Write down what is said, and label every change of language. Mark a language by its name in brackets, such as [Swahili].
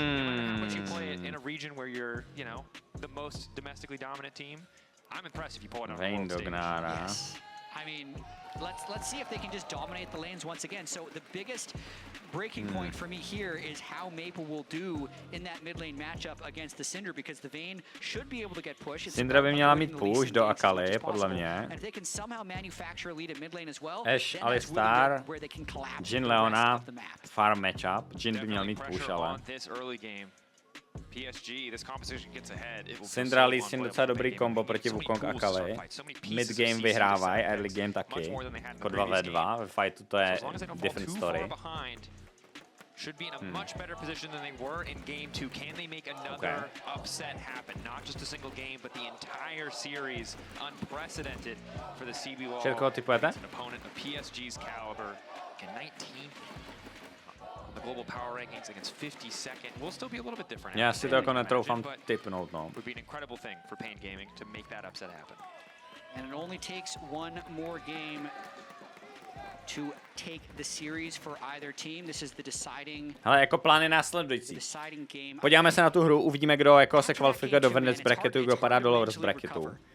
[English] No matter how much you play it in a region where you're, you know, the most domestically dominant team, I'm impressed if you pull it on a world stage. Yes. I mean, let's see if they can just dominate the lanes once again. So the biggest breaking point for me here is how Maple will do in that mid lane matchup against the Syndra, because the Vayne should be able to get pushed. [Czech] Syndra by měla mít push do Akali, podle mě. [English] And if they can somehow manufacture a lead at mid lane as well, Ashe, Alistar, Jhin, Leona, farm matchup. [Czech] Jhin by měl mít push, ale. [English] PSG, this composition gets ahead. [Czech] Syndra Lee Sin docela dobrý kombo proti Wukong a Akali. Mid game vyhrávají, early game taky. Jako 2v2, ve fightu to je [English] different story. Should be in a much better position than they were in game 2. Can they make another upset happen? Not just a single game, but the entire series. Unprecedented for the CB Wall. [Czech] Čerko, typujete? [English] An opponent of PSG's caliber. 19th the global power rankings against 52nd. We'll still be a little bit different. [Czech] Já si to jako netroufám tipnout, no. [English] Would be an incredible thing for Pain Gaming to make that upset happen. And it only takes one more game to take the series for either team. This is the deciding. [Czech] Ale jako plán je následující. Podíváme se na tu hru, uvidíme, kdo jako se kvalifikuje do Venice bracketu, kdo padá dolů z bracketu.